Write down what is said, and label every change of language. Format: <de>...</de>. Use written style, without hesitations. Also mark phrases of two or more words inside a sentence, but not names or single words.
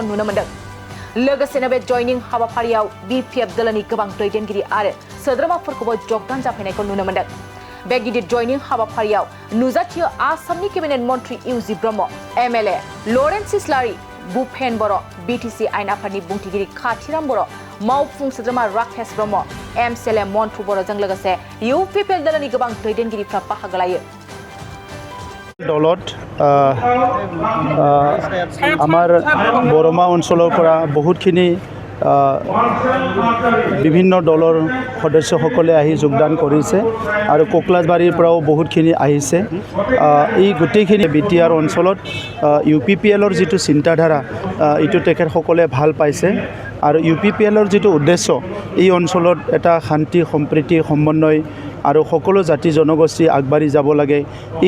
<brx>नुनो मोन्दों लोगोसेनो बे जयनिं हाबाफारियाव BPF दलनि गोबां दैदेनगिरि आरो सोद्रोमाफोरखौबो जगदान जाफैनायखौ नुनो मोन्दों बे गिदिर जयनिं हाबाफारियाव नुजाथियो आसामनि केबिनेट मन्त्रि इउजि ब्रह्म MLA लरेन्स इस्लारि भुपेन बर' BTC आयेन आफादनि बुंथिगिरि खाथिराम बर' मावफुं सोद्रोमा राकेश ब्रह्म MCLA मन्थु बर'जों लोगोसे UPPL दलनि गोबां दैदेनगिरिफ्रा बाहागो लायो</brx> <as>দলত আমাৰ বৰমা अঞ্চলৰ পৰা বহুতখিনি বিভিন্ন দলৰ সদস্যসকলে আহি যোগদান কৰিছে আৰু কোকলাজবাৰীৰ পৰাও বহুতখিনি আহিছে এই গোটেইখিনি বিটিআৰ অঞ্চলত UPPLৰ যিটো চিন্তাধাৰা এইটো তেখেতসকলে ভাল পাইছে আৰু UPPLৰ যিটো উদ্দেশ্য এই অঞ্চলত এটা শান্তি সম্প্ৰীতি সমন্বয় আৰু সকলো জাতি জনগোষ্ঠী আগবাঢ়ি যাব লাগে এই</as>